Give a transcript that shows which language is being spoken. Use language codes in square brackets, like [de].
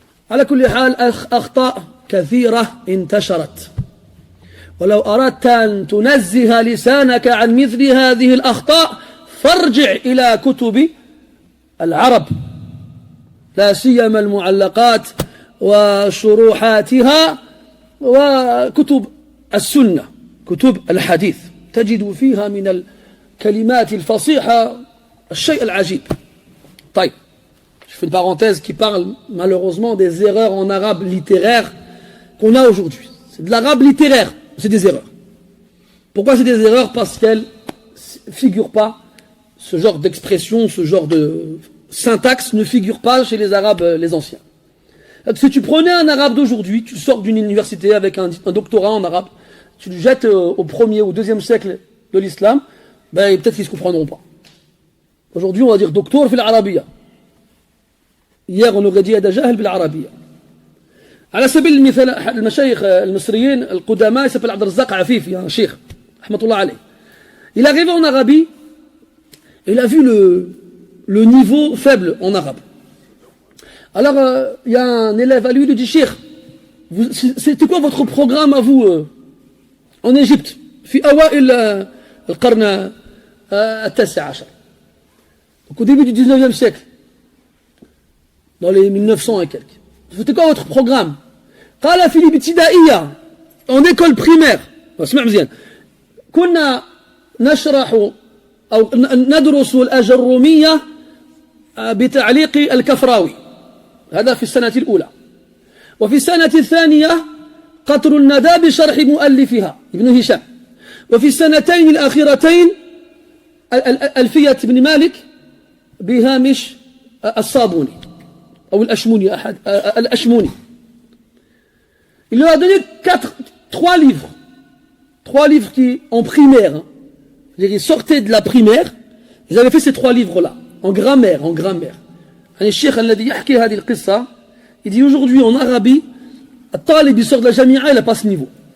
[ar] على كل حال أخطاء كثيرة انتشرت، ولو أردت أن تنزه لسانك عن مثل هذه الأخطاء فارجع إلى كتب العرب، لا سيما المعلقات وشروحاتها وكتب السنة، كتب الحديث، تجد فيها من الكلمات الفصيحة الشيء العجيب. [fr] طيب, je fais une parenthèse qui parle malheureusement des erreurs en arabe littéraire qu'on a aujourd'hui. C'est de l'arabe littéraire, c'est des erreurs. Pourquoi c'est des erreurs? Parce qu'elles ne figurent pas, ce genre d'expression, ce genre de syntaxe ne figure pas chez les arabes, les anciens. Si tu prenais un arabe d'aujourd'hui, tu sors d'une université avec un doctorat en arabe, tu le jettes au 1er ou 2e siècle de l'islam, ben peut-être qu'ils ne se comprendront pas. Aujourd'hui, on va dire docteur [ar] fil arabiya. [fr] Hier, on aurait dit [ar] هذا جاهل بالعربية. على سبيل المثال, المشايخ المصريين القدماء, [fr] il s'appelle [ar] عبد الرزاق عفيفي, [fr] un cheikh, [ar] رحمة الله عليه. [fr] Il est arrivé en Arabie, il a vu le niveau faible en arabe. Alors, il y a un élève à lui, il lui dit, cheikh, c'était quoi votre programme à vous en Égypte, [ar] في أوائل القرن التاسع عشر. [fr] Donc au début du 19e siècle, dans les 1900 et quelques. C'était quoi votre programme? [ar] قال في الابتدائية, [fr] en école primaire. [ar] اسمع مزيان. كنا نشرح أو ندرس الأجرومية بتعليق الكفراوي. هذا في السنة الأولى. وفي السنة الثانية قطر الندى بشرح مؤلفها ابن هشام. وفي السنتين الأخيرتين ألفية بن مالك بهامش الصابوني أو الأشموني الأشموني. [fr] Il leur a donné trois livres qui en primaire, ils sortaient de la primaire, ils avaient fait ces trois livres-là en grammaire. Le cheikh [ar] الذي يحكي هذه القصة, [fr] il dit aujourd'hui en Arabie, الطالب يسort de la jamia, il n'a pas ce niveau.